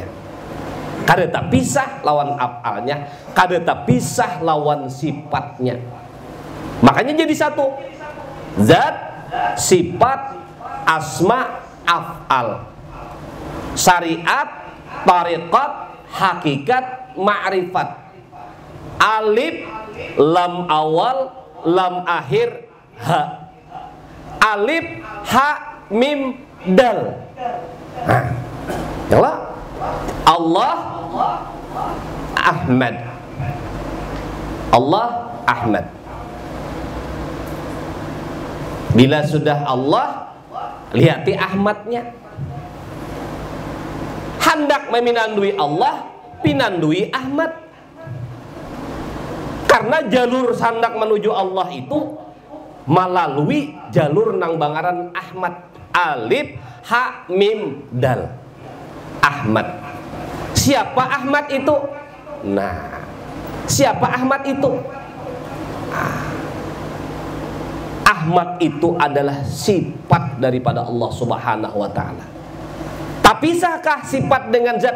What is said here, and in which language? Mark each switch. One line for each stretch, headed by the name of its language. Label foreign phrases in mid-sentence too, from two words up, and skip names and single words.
Banjar: Kada tak pisah lawan af'alnya, kada tak pisah lawan sifatnya. Makanya jadi satu. Zat, sifat, asma, af'al. Syariat, tariqat, hakikat, ma'rifat. Alif, lam awal, lam akhir, ha. Alif, ha, mim, dal. Nah, yalah. Allah Ahmad. Allah Ahmad. Bila sudah Allah, lihati Ahmadnya. Hendak meminandui Allah, pinandui Ahmad. Karena jalur hendak menuju Allah itu melalui jalur nang bangaran Ahmad. Alif, ha, mim, dal. Ahmad. Siapa Ahmad itu? Nah, siapa Ahmad itu? Ahmad itu adalah sifat daripada Allah
Arabic: سبحانه وتعالى.
Banjar: Tapi bisakah sifat dengan zat?